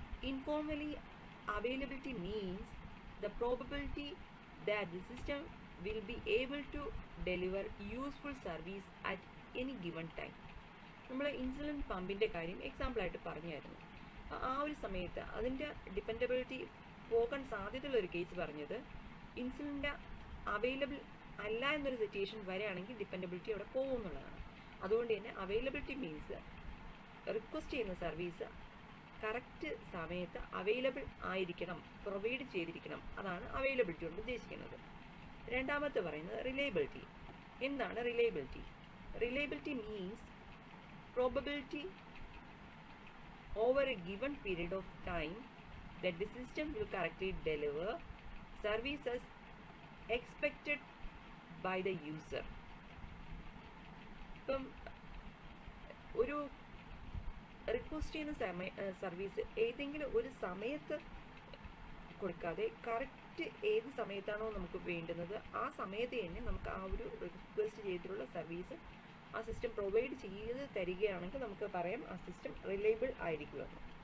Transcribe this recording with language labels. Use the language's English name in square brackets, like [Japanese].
[English] Informally, availability means the probability that the system will be able to deliver useful service at any given time. [Malayalam] നമ്മൾ insulin പമ്പിൻ്റെ കാര്യം എക്സാമ്പിളായിട്ട് പറഞ്ഞായിരുന്നു. ആ ഒരു സമയത്ത് അതിൻ്റെ ഡിപ്പെൻഡബിലിറ്റി പോകാൻ സാധ്യതയുള്ള ഒരു കേസ് പറഞ്ഞത് ഇൻസുലിൻ്റെ അവൈലബിൾ അല്ല എന്നൊരു സിറ്റുവേഷൻ വരെയാണെങ്കിൽ ഡിപ്പെൻഡബിലിറ്റി അവിടെ പോകും എന്നുള്ളതാണ്. അതുകൊണ്ട് തന്നെ അവൈലബിലിറ്റി മീൻസ് റിക്വസ്റ്റ് ചെയ്യുന്ന സർവീസ് കറക്റ്റ് സമയത്ത് അവൈലബിൾ ആയിരിക്കണം, പ്രൊവൈഡ് ചെയ്തിരിക്കണം. അതാണ് അവൈലബിലിറ്റി കൊണ്ട് ഉദ്ദേശിക്കുന്നത്. രണ്ടാമത്തെ പറയുന്നത് റിലയബിലിറ്റി. എന്താണ് reliability? [English] Reliability means probability over a given period of time that the system will correctly deliver services expected by the user. [Malayalam] ഇപ്പം ഒരു റിക്വസ്റ്റ് ചെയ്യുന്ന സർവീസ് ഏതെങ്കിലും ഒരു സമയത്ത് കൊടുക്കാതെ കറക്റ്റ് ഏത് സമയത്താണോ നമുക്ക് വേണ്ടുന്നത് ആ സമയത്ത് തന്നെ നമുക്ക് ആ ഒരു റിക്വസ്റ്റ് ചെയ്തിട്ടുള്ള സർവീസ് ആ സിസ്റ്റം പ്രൊവൈഡ് ചെയ്ത് തരികയാണെങ്കിൽ നമുക്ക് പറയാം ആ സിസ്റ്റം റിലയബിൾ ആയിരിക്കുമെന്ന്.